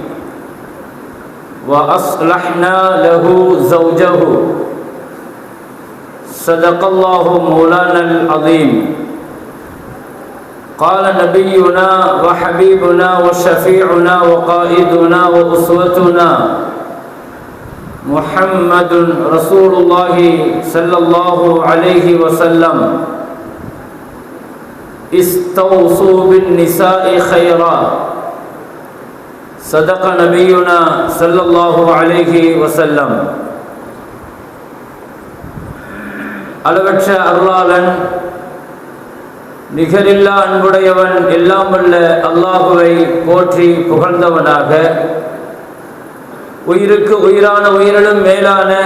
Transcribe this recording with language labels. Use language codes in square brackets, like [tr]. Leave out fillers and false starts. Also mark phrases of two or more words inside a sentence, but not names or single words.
[ar] وأصلحنا له زوجه صدق الله مولانا العظيم قال نبينا وحبيبنا وشفيعنا وقائدنا وأسوتنا محمد رسول الله صلى الله عليه وسلم استوصوا بالنساء خيرا صدق نبينا صلى الله عليه وسلم [ta] அளவற்ற அருளாளன் நிகரில்லா அன்புடையவன் எல்லாம் வல்ல அல்லாஹுவை போற்றி புகழ்ந்தவனாக உயிருக்கு உயிரான உயிரிலும் மேலான